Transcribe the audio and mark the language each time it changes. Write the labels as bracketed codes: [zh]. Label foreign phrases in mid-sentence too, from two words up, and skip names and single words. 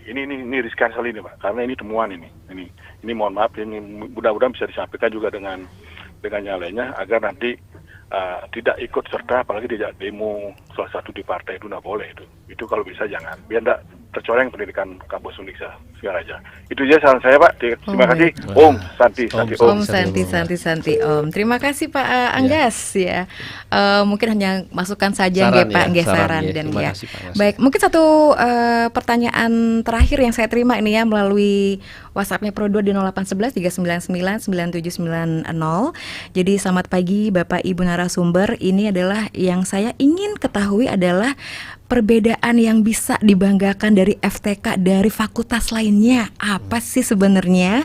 [id] Ini riskan sekali ini Pak, karena ini temuan ini mohon maaf, ini mudah-mudahan bisa disampaikan juga dengan yang lainnya agar nanti tidak ikut serta, apalagi tidak demo salah satu di partai itu nggak boleh itu kalau bisa jangan, biar tidak tercoreng pendidikan kampus Undiksa Singaraja. Itu aja saran saya Pak. Terima kasih. [sa] Om Santi [id] Om. Terima kasih Pak Anggas ya. Mungkin hanya masukan saja nggih Pak, nggih saran dan ya. Baik, mungkin satu pertanyaan terakhir yang saya terima ini ya melalui WhatsApp-nya Pro2 di 0811 399 9790. Jadi selamat pagi Bapak Ibu narasumber. Ini adalah yang saya ingin ketahui adalah perbedaan yang bisa dibanggakan dari FTK dari fakultas lainnya apa sih sebenarnya?